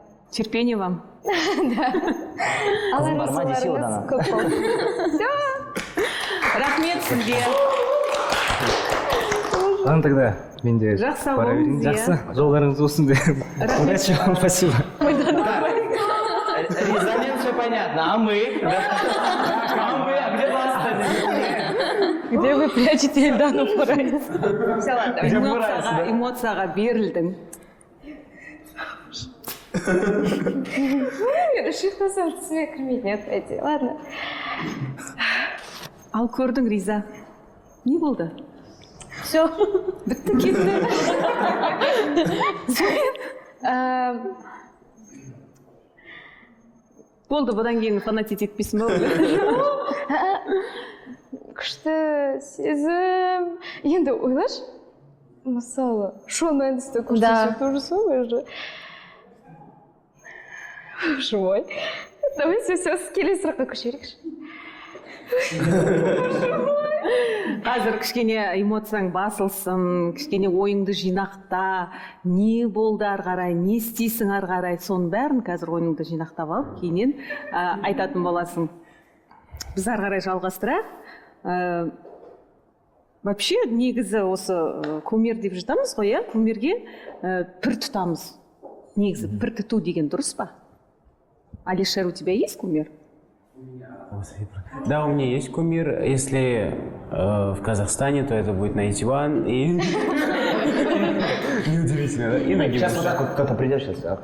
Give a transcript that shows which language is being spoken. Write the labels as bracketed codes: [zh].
[ru] Терпение вам. [kk] Аларыңыз көп болсын. Рахмет сізге. [ru] Ладно, тогда [kk] мен де Жақсы бара берейін. болыңыз, иә. Жақсы, жолдарыңыз болсын деп. [ru] Удачи вам, спасибо. Резонанс все понятно, а мы? А мы, а где вас-то? Где вы прячете Эльдану Форайс? Все, ладно. [kk] Эмоцияға берілдің. Шықты түсіме кірмейтін еді. [ru] Ладно. [kk] Ал көрдің, Риза. Не болды? [ru] Все. [kk] Бітті, кетті. Болды, бұдан кейін фанатит етпейсің ба? Күшті сезім. Енді ойлашы. Мысалы, Шон Мендесті көрсетсе [ru] тоже самое же. Живой. Давайте все [kk] келесі сұраққа көшерейікші. Қазір кішкене эмоцияң басылсын, кішкене ойыңды жинақта, не болды ары қарай, не істейсің ары қарай, соның бәрін қазір ойыңды жинақтап алып, кейіннен айтатын боласың. Біз ары қарай жалғастырайық. [ru] Вообще, [kk] негізі осы кумир деп жатамыз ғой, иә? Кумирге пір тұтамыз. Негізі пір тұту деген дұрыс па? [ru] Алишер, у тебя есть кумир? Да, у меня есть кумир. Если в Казахстане, то это будет Найнтиван и... Неудивительно, да? И Нагимуш. Сейчас вот так вот кто-то придет сейчас.